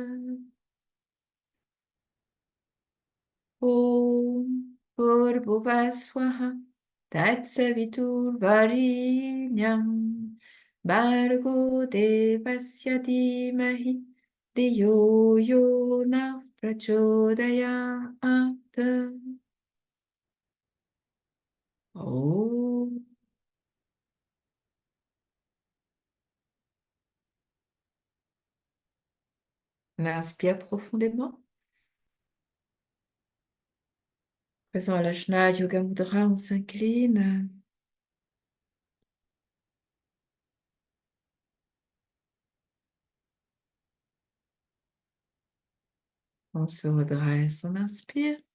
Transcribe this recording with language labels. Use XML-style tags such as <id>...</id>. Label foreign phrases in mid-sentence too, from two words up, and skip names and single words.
<sa>Om Bhuvaswaha Tatsavitur Varinyam Bargo Devasya Dhimahi Deyo Yo Nav Prachodayat. Om.</sa> <fr>On inspire profondément. Faisant l'Ajna Yoga Mudra, on s'incline. On se redresse, on inspire.</fr>